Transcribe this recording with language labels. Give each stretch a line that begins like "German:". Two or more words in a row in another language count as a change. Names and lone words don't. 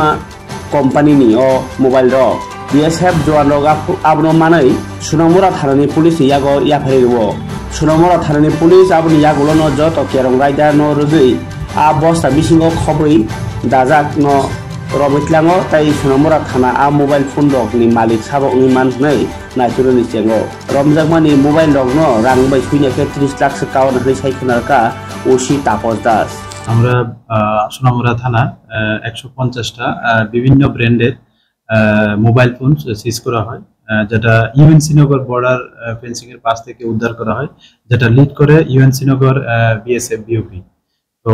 Kok Borok: company ni o mobile ro BSF joan rok abno manai Sunamura thanani police yago yaphaibo Sunamura thanani police abni yagulo no joto kerong rider no rudui a bosta bisingo khobri dajak no robitlango tai Sunamura thana a
English: mobile phone
Kok Borok: rok ni malik sabo ni manhnai naituro ni chengo romjakmani mobile rok no rang bai suine ke 30 lakh kawan hoi saikhnarka osi tapos das
Bangla: আমরা সোনামুড়া থানা 150টা বিভিন্ন ব্র্যান্ডের
English: mobile phone seize
Bangla: করা হয় যেটা ইউএনসি নগর
English: border fencing
Bangla: এর পাশ থেকে উদ্ধার করা হয় যেটা লিড করে ইউএনসি নগর বিএসএফ বিওপি তো